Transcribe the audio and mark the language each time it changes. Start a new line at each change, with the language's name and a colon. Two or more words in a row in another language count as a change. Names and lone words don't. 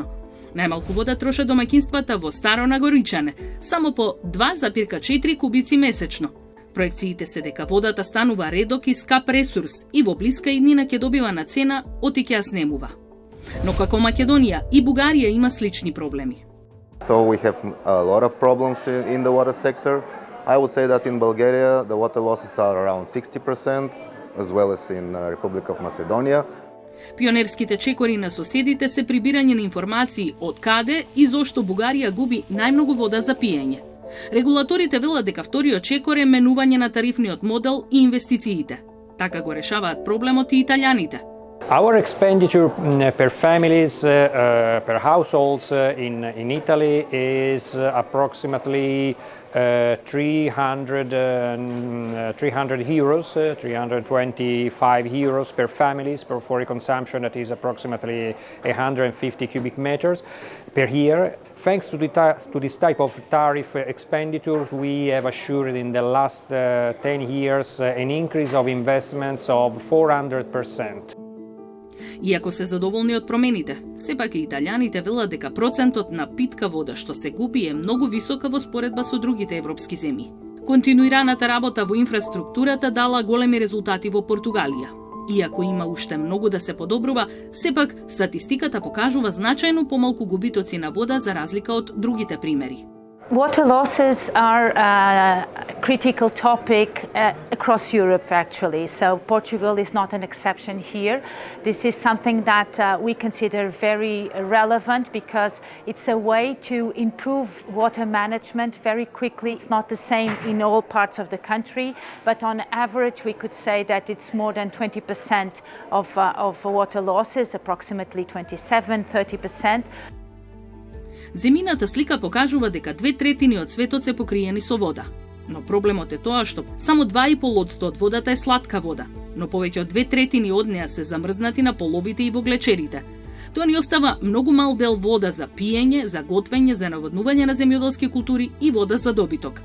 Macedonian: Најмалку вода трошат домаќинствата во Старо Нагоричане, само по 2,4 кубици месечно. Проекциите се дека водата станува редок и скап ресурс и во блиска иднина ќе добива на цена оти ќе ја снемува. Но како Македонија и Бугарија има слични проблеми.
English: So we have a lot of problems in the water sector. I would say that in Bulgaria the water losses are around 60%, as well as in Republic of Macedonia.
Macedonian: Пионерските чекори на соседите се прибирање на информации од каде и зошто Бугарија губи најмногу вода за пиење. Регулаторите велат дека вториот чекор е менување на тарифниот модел и инвестициите. Така го решаваат проблемот и италијаните.
English: Our expenditure per families, per households in Italy is approximately 300 euros, 325 euros per families for consumption, that is approximately 150 cubic meters per year. Thanks to this type of tariff expenditures, we have assured in the last 10 years an increase of investments of 400%.
Macedonian: Иако се задоволни од промените, сепак и италијаните велат дека процентот на питка вода што се губи е многу висока во споредба со другите европски земји. Континуираната работа во инфраструктурата дала големи резултати во Португалија. Иако има уште многу да се подобрува, сепак статистиката покажува значајно помалку губитоци на вода за разлика од другите примери.
English: Water losses are a critical topic across Europe, actually. So Portugal is not an exception here. This is something that we consider very relevant because it's a way to improve water management very quickly. It's not the same in all parts of the country, but on average we could say that it's more than 20% of water losses, approximately 27-30%.
Macedonian: Земјината слика покажува дека 2/3 од светот се покриени со вода. Но проблемот е тоа што само 2,5% од водата е слатка вода, но повеќе од 2/3 од неа се замрзнати на половите и во глечерите. Тоа ни остава многу мал дел вода за пиење, за готвење, за наводнување на земјоделски култури и вода за добиток.